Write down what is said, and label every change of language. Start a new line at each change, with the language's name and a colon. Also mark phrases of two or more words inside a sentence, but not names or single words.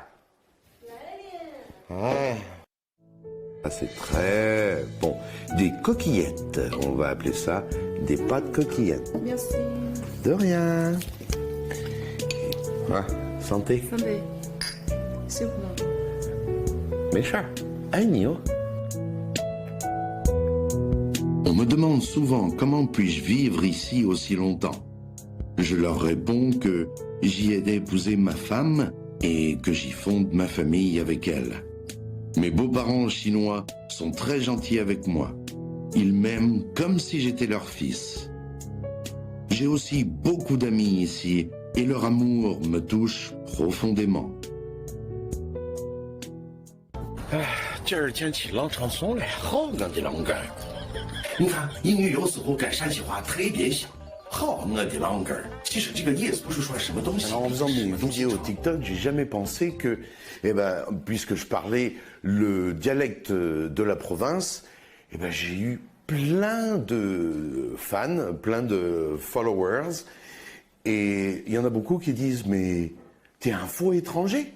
French: 哎。C'est très bon. Des coquillettes, on va appeler ça des pâtes coquillettes. Merci. De rien. Ah, santé. Santé.
Chinese: 辛苦了。没事儿，爱你哦。
French: On me demande souvent comment puis-je vivre ici aussi longtemps. Je leur réponds que j'y ai épousé ma femme et que j'y fonde ma famille avec elle. Mes beaux-parents chinois sont très gentils avec moi. Ils m'aiment comme si j'étais leur fils. J'ai aussi beaucoup d'amis ici et leur amour me touche profondément.
Chinese: 今儿天气老长松了，好我的啷个儿！你看英语有时候跟陕西话特别像。好我的啷个儿！其实这个意思不是说什么东西。
French: En faisant mes vidéos TikTok, j'ai jamais pensé que, puisque je parlais le dialecte de la province, j'ai eu plein de fans, plein de followers, et il y en a beaucoup qui disent mais t'es un faux étranger.